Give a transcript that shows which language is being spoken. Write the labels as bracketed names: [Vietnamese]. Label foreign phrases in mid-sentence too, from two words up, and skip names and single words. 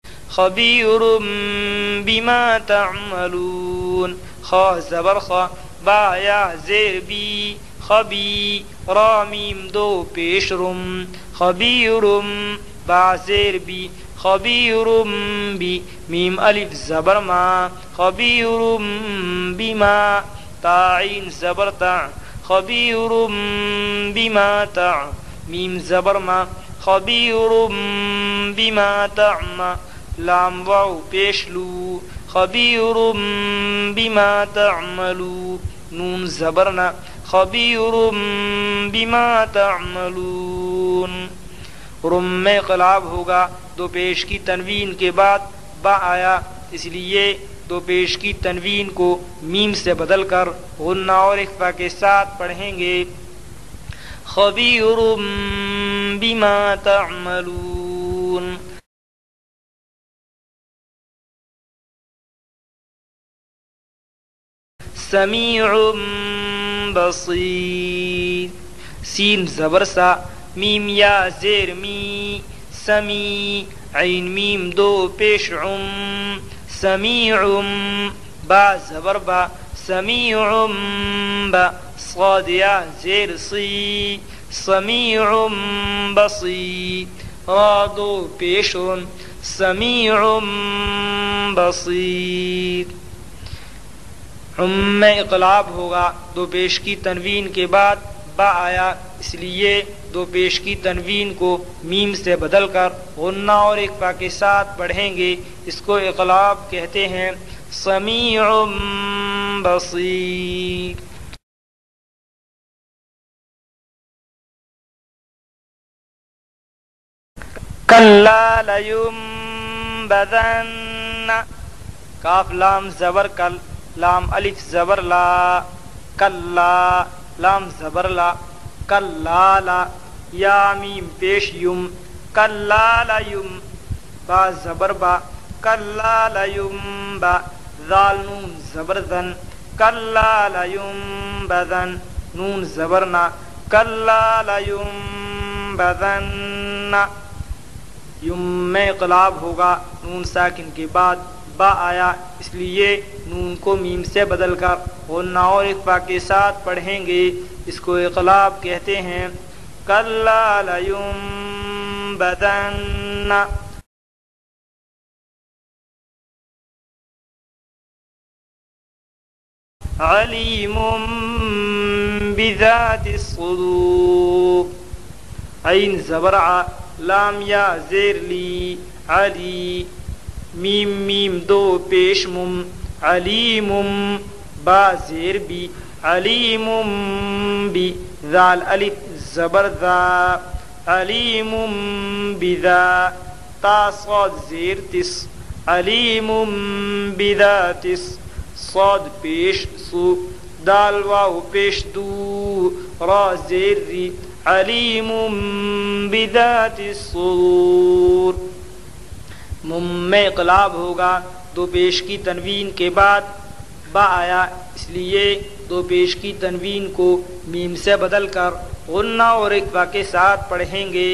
[Arabic] خبیر بما تعملون خا زبر خا با یا زیر بی خبی را میم [Urdu] دو پیش [Arabic] رم خبیر با زیر بی خبیر بی میم الف زبر ما خبیر بما تا عین زبر تا خبیر بما تا میم زبر ما خبیر بما تعمل لام واو پیش لو خبیر بما تعملو نون [Urdu] زبرنا [Arabic] خبیر بما تعملون [Urdu] رم میں قلاب ہوگا دو پیش کی تنوین کے بعد با آیا، اس لیے دو پیش کی تنوین کو میم سے بدل کر غنہ اور اخفا کے ساتھ پڑھیں گے [Arabic] خبیر بما تعملون. سمیع بصیر سین زبر سا میم یا زیر می سمی عین میم [Urdu] دو پیش [Arabic] عم سمیع با زبر با سمیع با صاد یا زیر صی سمیع بصیر را [Urdu] دو پیش [Arabic] رن سمیع بصیر. [Urdu] میں اقلاب ہوگا دو پیش کی تنوین کے بعد با آیا، اس لیے دو پیش کی تنوین کو میم سے بدل کر غنہ اور اخفا کے ساتھ پڑھیں گے، اس کو اقلاب کہتے ہیں. [Arabic] سمیع بصیر. کلا لینبذن کاف لام زبر کل لام الف زبر لا کلا لام زبر لا کلا لا یا میم پیش یم کلا لیم با زبر با کلا لیم با ذال نون زبر ذن کلا لیم بذن نون زبرنا کلا لیم بذن. [Urdu] یم میں اقلاب ہوگا نون ساکن کے بعد با آیا، اس لیے نون کو میم سے بدل کر غنہ اور اخفا کے ساتھ پڑھیں گے، اس کو اقلاب کہتے ہیں. [Arabic] کلا لینبذن. علیم بذات الصدور عین زبر ع لام یا زیر لی علی میم میم [Urdu] دو پیش [Arabic] مم علیم با زیر بی علیم بی ذال الف زبر ذا علیم بذا تا صاد زیر تس علیم بذا تس صاد پیش سو دال واو پیش دو را زیر ری علیم بذات الصدور. [Urdu] میں اقلاب ہوگا دو پیش کی تنوین کے بعد با آیا، اس لیے دو پیش کی تنوین کو میم سے بدل کر غنہ اور اخفا کے ساتھ پڑھیں گے.